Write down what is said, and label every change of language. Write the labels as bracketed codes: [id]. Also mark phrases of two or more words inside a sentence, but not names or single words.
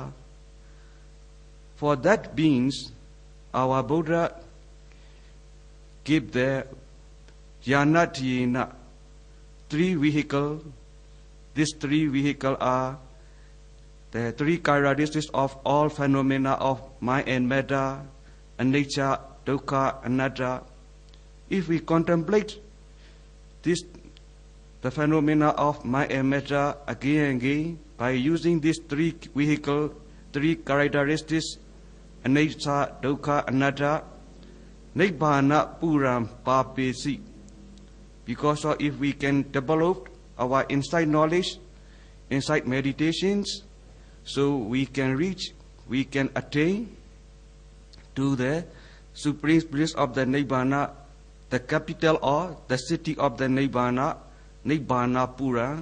[en] For that beings, our Buddha give the Jnanatina 3 vehicles. These 3 vehicles are the 3 characteristics of all phenomena of mind and matter, [pi] anicca, dukkha, anatta. [en] If we contemplate the phenomena of mind and matter again and again, by using these 3 vehicles, 3 characteristics, [pi] anicca, dukkha, anatta, nibbana puram papesi. [en] Because if we can develop our insight knowledge, insight meditations, so we can reach, we can attain to the supreme bliss of the Nibbana, the capital or the city of the Nibbana, [pi] Nibbana Pura.